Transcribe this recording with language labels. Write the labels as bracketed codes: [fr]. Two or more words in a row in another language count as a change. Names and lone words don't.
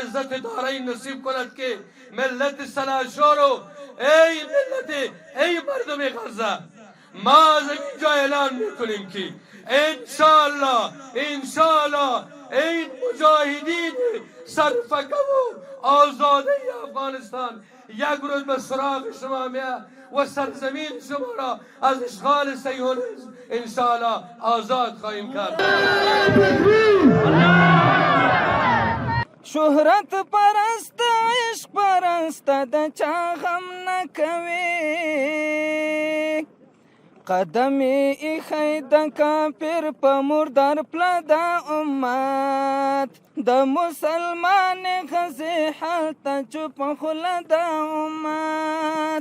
[fa] عزت دارین نصیب کند که ملت سلحشور و ای ملت، ای مردم غزه، ما از اینجا اعلان میکنیم که انشاءالله این مجاهدین سرفکه و آزاده افغانستان یک روز به سراغ شما میاد و سرزمین شما را از اشغال صهیونیسم انشاءالله آزاد خواهیم کرد. [ps] شهرت پرست عشق پرست د چا غم نکوي قدم ایخی د کافر په مردار پلا د امت د مسلمان غزی حال ته چوپ خوله د امت.